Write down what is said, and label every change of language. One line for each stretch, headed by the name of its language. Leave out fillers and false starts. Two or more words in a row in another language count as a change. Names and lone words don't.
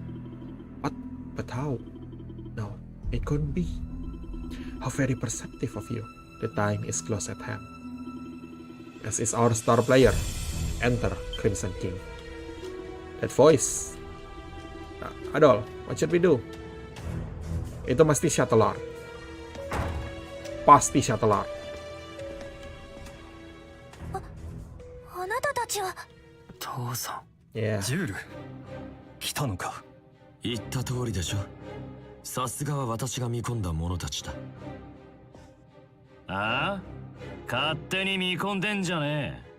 English: But how? No, it couldn't be. How very perceptive of you. The time is close at hand. As is our star player. Enter Crimson King. That voice. Adol, what should we do?
Indonesian: Itu mesti Shuttler. Pasti Shuttler.
Japanese: あなたたちは。父さん
English: Yeah.
Japanese: ジュール来たのか。言った通りでしょ。さすがは私が見込んだ者たちだ。ああ、勝手に見込んでんじゃねえ。